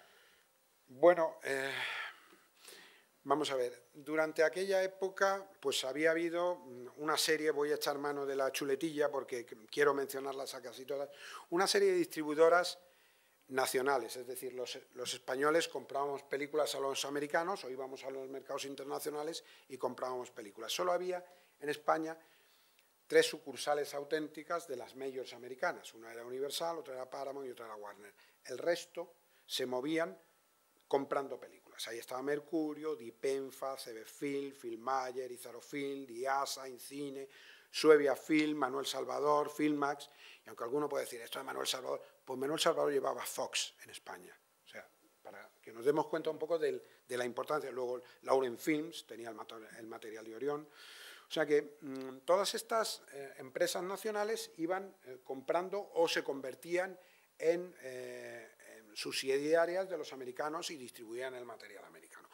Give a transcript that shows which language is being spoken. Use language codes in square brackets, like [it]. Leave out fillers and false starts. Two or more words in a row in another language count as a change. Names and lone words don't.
[es] Bueno, vamos a ver, durante aquella época pues había habido una serie, voy a echar mano de la chuletilla porque quiero mencionarlas a casi todas, una serie de distribuidoras nacionales, es decir, los españoles comprábamos películas a los americanos o íbamos a los mercados internacionales y comprábamos películas. Solo había en España 3 sucursales auténticas de las majors americanas, una era Universal, otra era Paramount y otra era Warner. El resto se movían comprando películas. Ahí estaba Mercurio, Dipenfa, CB Film, Filmayer, Izaro Film, Diasa, Incine, Suevia Film, Manuel Salvador, Filmax, y aunque alguno puede decir, esto de Manuel Salvador, pues Manuel Salvador llevaba Fox en España. O sea, para que nos demos cuenta un poco de la importancia. Luego Lauren Films tenía el material de Orión. O sea que todas estas empresas nacionales iban comprando o se convertían en subsidiarias de los americanos y distribuían el material americano.